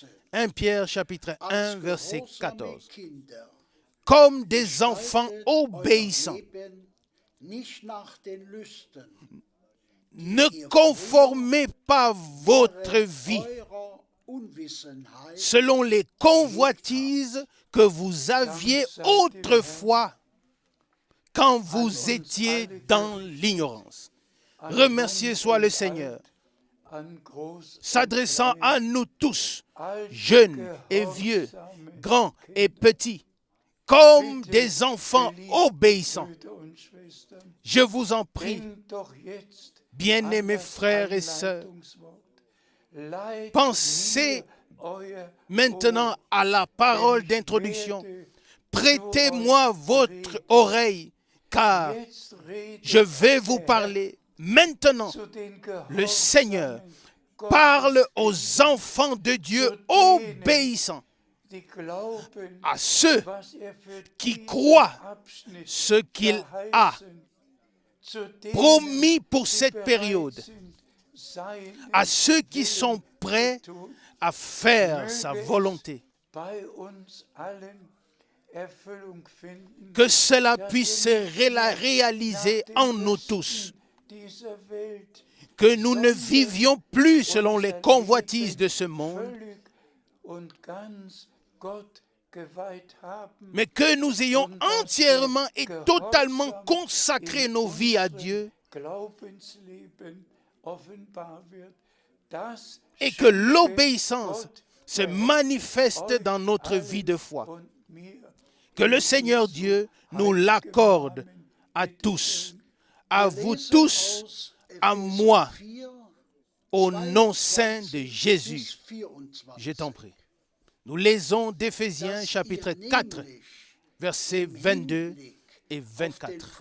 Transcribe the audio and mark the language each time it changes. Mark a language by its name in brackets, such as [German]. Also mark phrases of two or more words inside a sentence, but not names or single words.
[French] 1 Pierre chapitre 1 verset 14. Comme des enfants obéissants, ne conformez pas votre vie selon les convoitises que vous aviez autrefois quand vous étiez dans l'ignorance. Remercié soit le Seigneur, [German] an groß [French] s'adressant à nous tous, jeunes et vieux, grands et petits, comme des enfants obéissants. [German] Brüder und Schwestern, [French] Je vous en prie, [German] denkt doch jetzt [French] bien-aimés [German] an das [French] frères et sœurs, [German] Einleitungswort. Leiht [French] pensez [German] mir euer [French] maintenant [German] Ohr, [French] à la parole [German] denn ich [French] d'introduction. [German] werde [French] Prêtez-moi votre oreille, car [German] jetzt redet [French] je vais vous [German] der [French] parler maintenant. [German] zu den [French] Le Seigneur [German] Gehorsamen [French] parle [German] Gottes, [French] aux enfants de Dieu obéissants, [German] die glauben, [French] à ceux [German] was für [French] qui [German] diesen [French] croient [German] Abschnitt [French] ce qu'il a [German] verheißen, zu denen, [French] promis pour [German] die [French] cette [German] bereit [French] période, [German] sind, seinen [French] à ceux qui [German] Willen [French] sont prêts [German] zu tun. [French] à faire sa volonté. [German] Bei uns allen Erfüllung finden, [French] Que cela puisse se réaliser en nous tous. [German] dieser Welt [French] Que nous ne vivions plus selon les convoitises de ce monde, [German] völlig und ganz Gott geweiht haben, [French] mais que nous ayons entièrement et totalement consacré nos vies à Dieu [German] Glaubensleben offenbar wird, das [French] et que [German] schenke [French] l'obéissance [German] Gott [French] se [German] der [French] manifeste [German] euch [French] dans notre [German] allen [French] vie de foi. [German] und mir. [French] Que le Seigneur Dieu nous l'accorde à tous, à vous tous, à moi, au nom saint de Jésus. Je t'en prie. Nous lisons d'Éphésiens chapitre 4, versets 22 et 24.